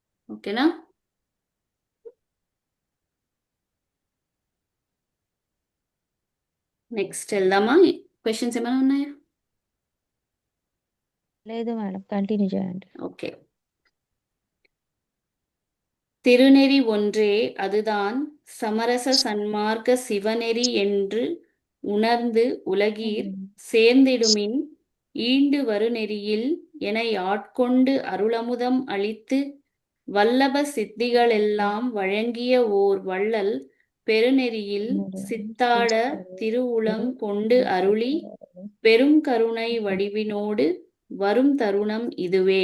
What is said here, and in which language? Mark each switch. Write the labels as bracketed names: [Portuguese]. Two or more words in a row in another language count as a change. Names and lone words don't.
[Telugu] ఓకేనా? నెక్స్ట్ వెళ్దామా? క్వశ్చన్స్ ఏమైనా ఉన్నాయా? లేదు మేడం, కంటిన్యూ చేయండి. ఓకే. [Tamil] திருநெறி ஒன்றே அதுதான் சமரச சன்மார்க்க சிவநெறி என்று உணர்ந்து உலகீர் சேர்ந்திடுமின் ஈண்டு வருநெறியில் எனை ஆட்கொண்டு அருளமுதம் அளித்து வல்லப சித்திகளெல்லாம் வழங்கிய ஓர் வள்ளல் பெருநெறியில் சித்தாட திருவுளம் கொண்டு அருளி பெரும் கருணை வடிவினோடு வரும் தருணம் இதுவே.